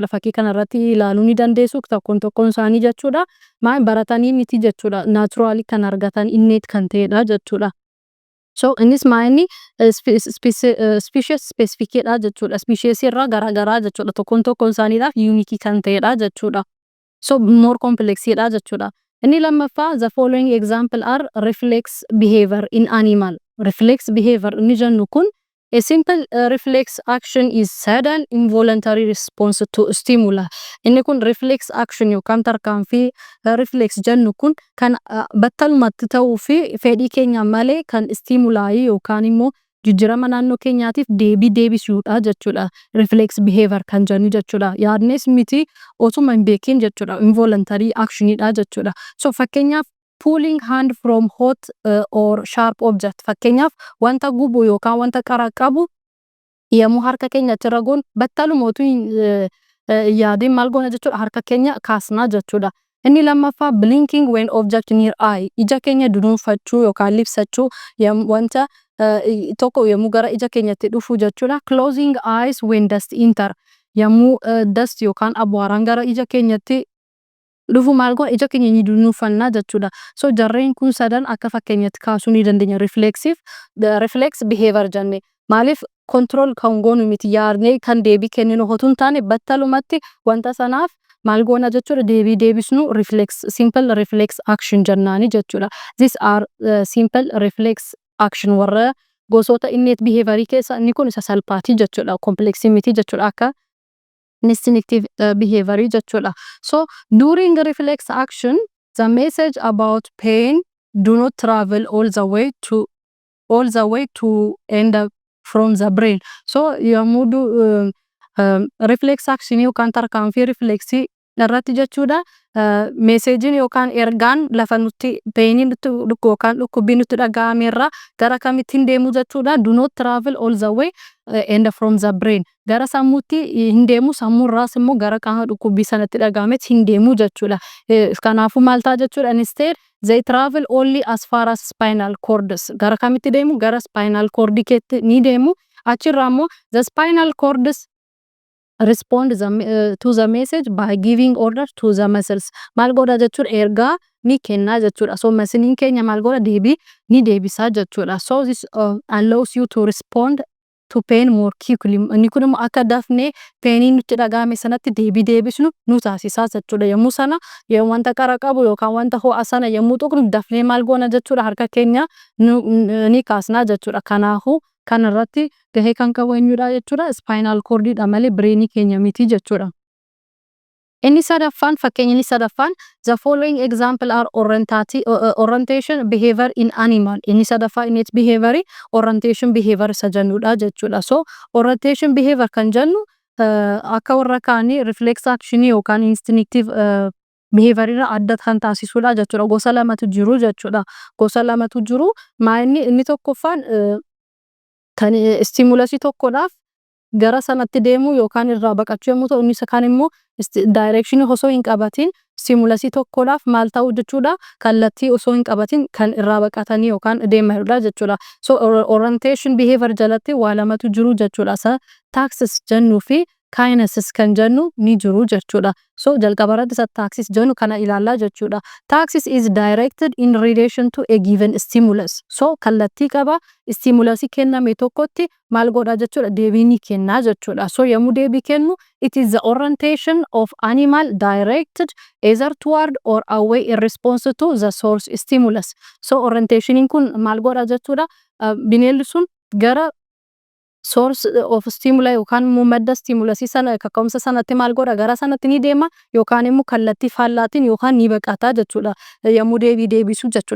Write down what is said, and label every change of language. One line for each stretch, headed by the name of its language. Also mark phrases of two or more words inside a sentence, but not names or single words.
Oromo: Fakkii kanarratti ilaaluu ni dandeessu tokkoon isaanii jechuudha. Maal baratanii miti jechuudha. Naturally kan argatan innate kan ta'edha jechuudha. So innis maa'inni
English: species specificedha
Oromo: jechuudha. Species irraa garaagaraa jechuudha. Tokkoon isaaniidhaaf unique kan ta'edha jechuudha. So
English: more complexedha
Oromo: jechuudha. Inni lammaffaa
English: the following example are reflex behavior in animal. Reflex behavior
Oromo: inni jennu kun
English: a simple reflex action is sudden involuntary response to stimuli.
Oromo: Inni kun
English: reflex action
Oromo: yookaan tarkaanfii reflex jennu kun kan battalumatti ta'uu fi fedhii keenya malee kan stimuli yookaan immoo jijjiirama naannoo keenyaatiif deebisuudha jechuudha.
English: Reflex behavior
Oromo: kan jennu jechuudha. Yaadnes miti osuma hin beekin jechuudha.
English: Involuntary actionidha
Oromo: jechuudha.
English: So fakkeenyaaf pulling hand from hot or sharp object.
Oromo: Fakkeenyaaf wanta gubu yookaan wanta qara qabu yommuu harka keenyatti ragoon battaluma utuu yaadin maal goona jechuudha. Harka keenya kaasnaa jechuudha. Inni lammaffaa
English: blinking when object near eye.
Oromo: Ija keenya dunuunfachuu yookaan libsachuu wanta tokko yommuu gara ija keenyatti dhufu jechuudha.
English: Closing eyes when dust enter.
Oromo: Yommuu dust yookaan abwaaraan gara ija keenyatti dhufu maal goona ija keenya ni dunuunfannaa jechuudha. So jarreen kun sadan akka fakkeenyatti kaasuu ni dandeenya.
English: Reflex behavior jenne.
Oromo: Maaliif control kan goonu miti yaadnee kan deebii kenninu otoo hin taane battalumatti wanta sanaaf maal goona jechuudha deebisnu
English: simple reflex action
Oromo: jennaani jechuudha.
English: These are simple reflex action
Oromo: warra gosoota
English: innate behavior
Oromo: keessa inni kun isa salphaati jechuudha. Complexi miti jechuudha akka
English: instinctive behavior
Oromo: jechuudha.
English: So during reflex action the message about pain do not travel all the way to end up from the brain.
Oromo: So yommuu
English: reflex action
Oromo: yookaan tarkaanfii reflexii irratti jechuudha. Meeseejiin yookaan ergaan lafa nutti painiin nutti yookaan dhukkubbiin nutti dhaga'amerraa gara kamittiin deemu jechuudha.
English: Do not travel all the way and from the brain.
Oromo: Gara sammuutti hin deemu sammuurraas immoo gara qaama dhukkubbii sanatti dhaga'ametti hin deemu jechuudha. Kanaafuu maal ta'a jechuudha.
English: Instead they travel only as far as spinal cords.
Oromo: Gara kamitti deemu gara
English: spinal cord
Oromo: keetti ni deemu. Achirraa immoo
English: the spinal cords respond to the message by giving orders to the muscles.
Oromo: Maal godha jechuudha ergaa ni kennaa jechuudha. So masiniin keenya maal godha deebii ni deebisaa jechuudha.
English: So this allows you to respond to pain more quickly.
Oromo: Inni kun immoo akka dafnee painiin nutti dhaga'ame sanatti deebii deebisnu nu taasisaa jechuudha. Yommuu sana wanta qara qabu yookaan wanta ho'a sana yommuu tuqnu dafnee maal goona jechuudha harka keenya ni kaasnaa jechuudha. Kanaafuu kanarratti gahee kan qabu eenyudha jechuudha. Spinal cordidha malee brainii keenya miti jechuudha. Inni sadaffaan fakkeenyi sadaffaan
English: the following example are orientation behavior in animal.
Oromo: Inni sadaffaa
English: innate behavior orientation behavior
Oromo: isa jennudha jechuudha. So
English: orientation behavior
Oromo: kan jennu akka warra kaanii
English: reflex action
Oromo: yookaan
English: instinctive behavior
Oromo: irraa adda kan taasisudha jechuudha. Gosa lamatu jiru jechuudha. Gosa lamatu jiru. Inni tokkoffaan kan stimulusii tokkodhaaf gara sanatti deemu yookaan irraa baqachuu yommuu ta'u inni isa kaan immoo direction osoo hin qabatin stimulusii tokkodhaaf maal ta'u jechuudha. Kallattii osoo hin qabatin kan irraa baqatanii yookaan deemanidha jechuudha. So
English: orientation behavior
Oromo: jalatti waa lamatu jiru jechuudha. Isa taxis jennuu fi kindnesses kan jennu ni jiru jechuudha. So jalqaba irratti taxis jennu kana ilaallaa jechuudha.
English: Taxis is directed in relation to a given stimulus.
Oromo: So kallattii qaba stimulusii kenname tokkotti maal godha jechuudha deebii ni kenna jechuudha.
English: So
Oromo: yommuu deebii kennu
English: it is the orientation of animal directed either toward or away in response to the source stimulus.
Oromo: So orientationin kun maal godha jechuudha bineeldi sun gara
English: source of stimuli
Oromo: yookaan immoo madda stimulusii sana kaka'umsa sanatti maal godha gara sanatti ni deema yookaan immoo kallattii faallaatiin yookaan ni baqata jechuudha yommuu deebisu jechuudha.